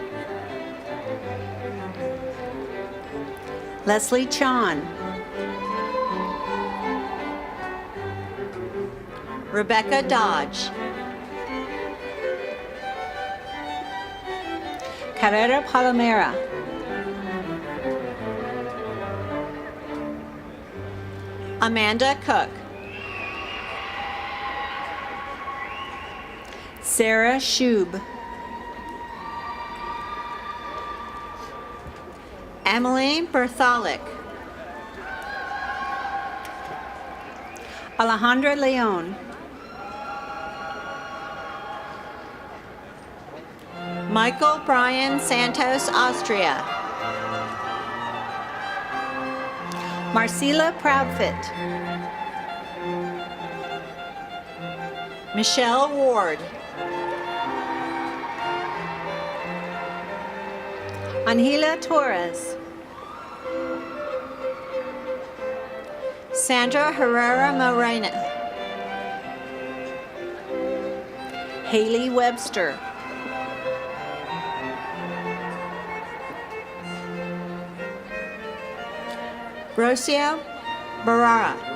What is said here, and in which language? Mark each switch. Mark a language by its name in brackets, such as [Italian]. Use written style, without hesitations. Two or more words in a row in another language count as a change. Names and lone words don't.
[English] Leslie Chon. Rebecca Dodge. Carrera Palomera. Amanda Cook. Sarah Schub. Emily Bertholic. Alejandra Leon. Michael Brian Santos, Austria. Marcela Proudfit. Michelle Ward. Angela Torres. Sandra Herrera Morena. Haley Webster. Rocio Barara.